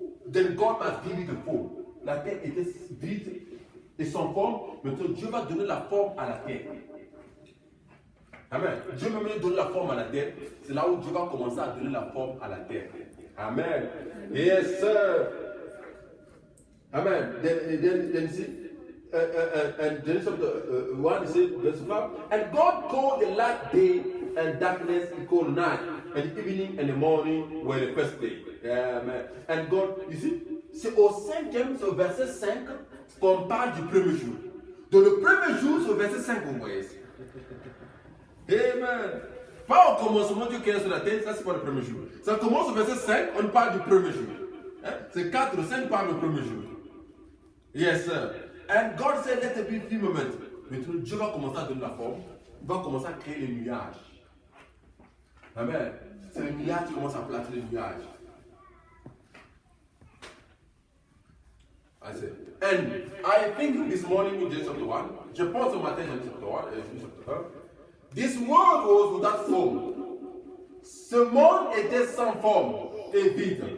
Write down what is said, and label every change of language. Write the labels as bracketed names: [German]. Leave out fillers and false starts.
[English] Then God [French] m'a donné de forme. La terre était vide et sans forme. Maintenant, Dieu va donner la forme à la terre. Amen. Dieu va même donner la forme à la terre. C'est là où Dieu va commencer à donner la forme à la terre. [English] Amen. Yes, sir. Amen. Then see, and then chapter 1, it says, verse 5, and God called the light day, and darkness he called night, and the evening and the morning were the first day. Amen. And God, you see, [French] c'est au verset 5 qu'on parle du premier jour. Donc le premier jour, c'est au verset 5 vous voyez. Amen. Pas au commencement Dieu créé sur la terre, ça c'est pas le premier jour. Ça commence au verset 5, on parle du premier jour. Hein? C'est 4 ou 5 parlent du premier jour. [English] Yes, sir. And God said, let it be firmament. [French] Maintenant, Dieu va commencer à donner la forme. Il va commencer à créer les nuages. Amen. C'est les nuages qui commencent à placer les nuages. [English] I said, and I think this morning in Genesis chapter 1, [French] je pense au matin [English] Genesis chapter 1, this world was without form. [French] Ce monde était sans forme et vide.